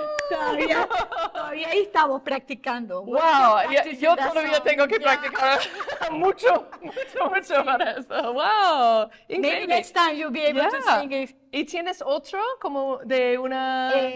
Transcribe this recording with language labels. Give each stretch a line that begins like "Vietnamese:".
Spanish: Todavía ahí estamos practicando. Wow, yo todavía tengo que practicar mucho para eso. Wow,
English: Maybe next time you'll be able to sing it.
Spanish: ¿Y tienes otro como de una?